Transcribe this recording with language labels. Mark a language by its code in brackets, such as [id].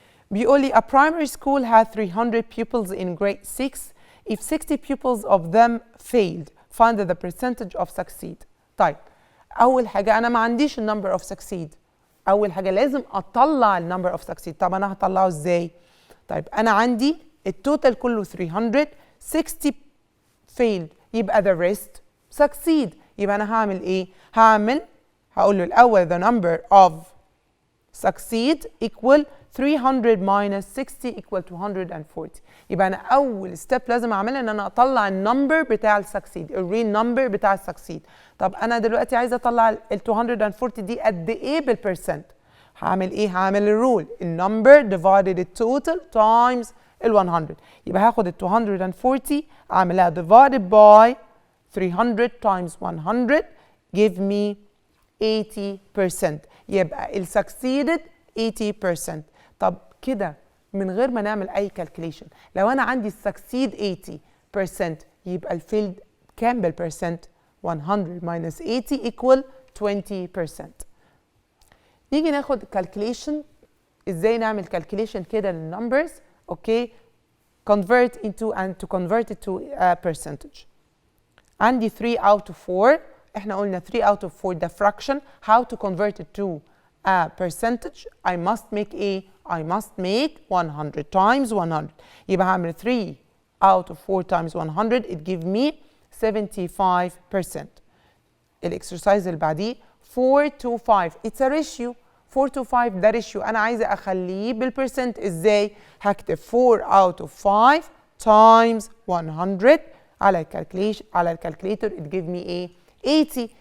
[ar] بيقول لي [en] a primary school had 300 pupils in grade 6. If 60 pupils of them failed, find the percentage of succeed. [ar] طيب أول حاجة أنا ما عنديش النمبر of succeed. أول حاجة لازم أطلع النمبر of succeed. طب أنا هطلعه إزاي؟ طيب أنا عندي التوتال كله 300، 60 failed يبقى [en] the rest succeed. [ar] يبقى أنا هعمل إيه؟ هقول له الأول [en] the number of succeed equal 300 minus 60 equal 240. [ar] يبقى أنا أول ستيب لازم أعملها إن أنا أطلع النمبر بتاع السكسيد، الريل نمبر بتاع السكسيد. طب أنا دلوقتي عايزة أطلع ال 240 دي قد إيه بالبرسنت؟ هعمل إيه؟ هعمل الرول النمبر divided التوتال times ال 100. يبقى هاخد ال 240 أعملها [en] divided by 300 times 100 give me 80%. [ar] يبقى ال succeeded 80%. طب كده من غير ما نعمل أي calculation لو أنا عندي succeed 80% يبقى الفيلد كام بالبرسنت؟ [en] 100 minus 80 equal 20%. [ar] نيجي ناخد calculation. ازاي نعمل calculation كده للنمبرز؟ [en] Okay convert into and to convert it to a percentage. [ar] عندي 3 out of 4. احنا قلنا 3 out of 4 ده fraction. [en] How to convert it to a percentage? I must make a I must make 100 times 100. [ar] يبقى هعمل [en] 3 out of 4 times 100 it give me 75%. [ar] الاكسرسايز اللي بعديه [en] 4 to 5 it's a ratio. [ar] 4 to 5 ده ريشيو انا عايزه اخليه بالبرسنت. ازاي؟ هكتب 4 out of 5 times 100 على الكالكوليشن على الكالكوليتر [en] it give me [ar] ايه؟ 80.